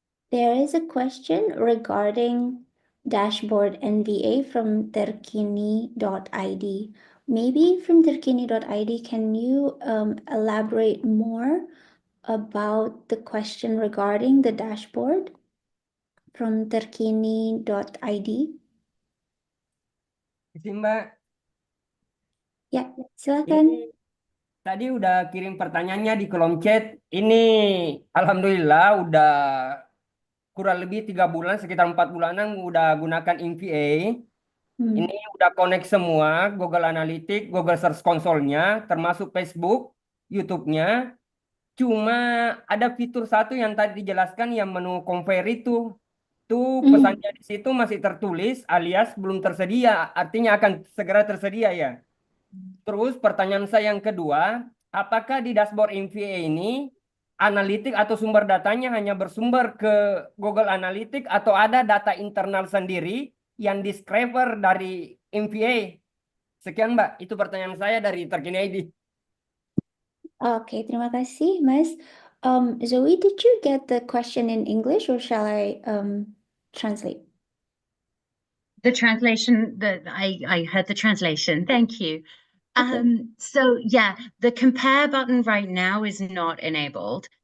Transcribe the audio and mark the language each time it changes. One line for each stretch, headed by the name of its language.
English: There is a question regarding dashboard NVA from terkini.id. Maybe from terkini.id, can you elaborate more about the question regarding the dashboard from terkini.id?
Indonesian: Mbak, Ya, silakan. ini tadi udah kirim pertanyaannya di kolom chat. Ini alhamdulillah udah kurang lebih 3 bulan, sekitar 4 bulanan udah gunakan MVA. Ini udah connect semua, Google Analytics, Google Search Console-nya, termasuk Facebook, YouTube-nya. Cuma ada fitur satu yang tadi dijelaskan yang menu compare itu. Tuh pesannya di situ masih tertulis alias belum tersedia, artinya akan segera tersedia ya. Terus pertanyaan saya yang kedua, apakah di dashboard MVA ini analitik atau sumber datanya hanya bersumber ke Google Analytics atau ada data internal sendiri yang discover dari MVA? Sekian Mbak, itu pertanyaan saya dari Terkini ID. Oke, terima kasih, Mas.
English: Zoe, did you get the question in English or shall I translate? The translation, I heard the translation. Thank you. So yeah, the compare button right now is not enabled.